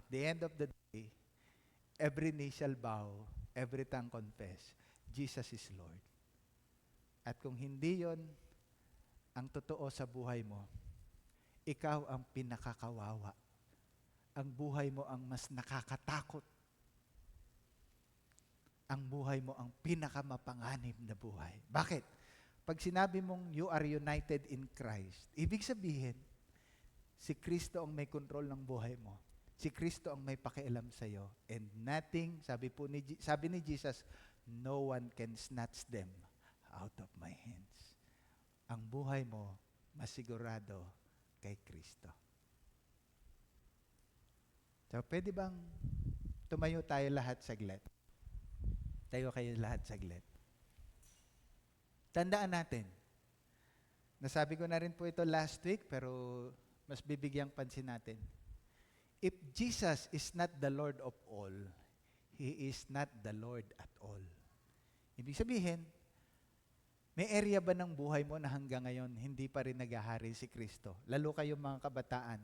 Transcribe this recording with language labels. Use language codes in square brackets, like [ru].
[en] At the end of the day, every knee shall bow, every tongue confess, Jesus is Lord. [tl] At kung hindi yon ang totoo sa buhay mo, ikaw ang pinakakawawa. Ang buhay mo ang mas nakakatakot. Ang buhay mo ang pinakamapanganib na buhay. Bakit? Pag sinabi mong [en] you are united in Christ, [tl] ibig sabihin, si Kristo ang may kontrol ng buhay mo. Si Kristo ang may pakialam sa iyo. [en] And nothing, [tl] sabi ni [en] Jesus, no one can snatch them out of my hands. [tl] Ang buhay mo, masigurado kay Kristo. So, pwede bang tumayo tayo lahat saglit? Tayo kayo lahat saglit. Tandaan natin, nasabi ko na rin po ito last week, pero mas bibigyang pansin natin. [en] If Jesus is not the Lord of all, He is not the Lord at all. [tl] Ibig sabihin, may area ba ng buhay mo na hanggang ngayon hindi pa rin naghahari si Kristo? Lalo kayong mga kabataan.